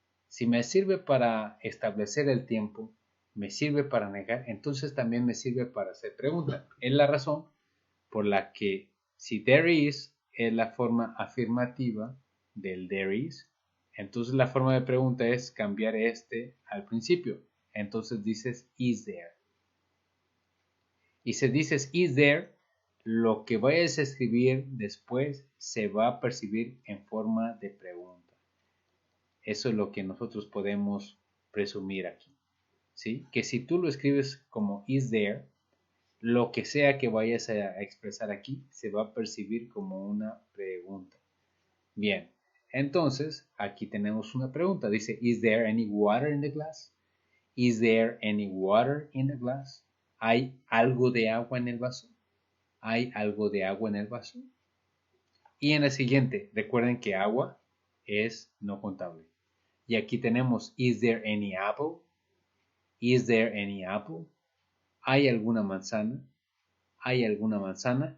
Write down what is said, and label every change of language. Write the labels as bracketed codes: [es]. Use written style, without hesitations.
[es] Si me sirve para establecer el tiempo, me sirve para negar, entonces también me sirve para hacer preguntas. Es la razón por la que si there is es la forma afirmativa del there is, entonces la forma de pregunta es cambiar este al principio. Entonces dices is there. Y si dices is there, lo que vayas a escribir después se va a percibir en forma de pregunta. Eso es lo que nosotros podemos presumir aquí, ¿sí? Que si tú lo escribes como is there, lo que sea que vayas a expresar aquí se va a percibir como una pregunta. Bien, entonces aquí tenemos una pregunta. Dice, [en] is there any water in the glass? Is there any water in the glass? [es] ¿Hay algo de agua en el vaso? ¿Hay algo de agua en el vaso? Y en la siguiente, recuerden que agua es no contable. Y aquí tenemos, [en] is there any apple? Is there any apple? [es] ¿Hay alguna manzana? ¿Hay alguna manzana?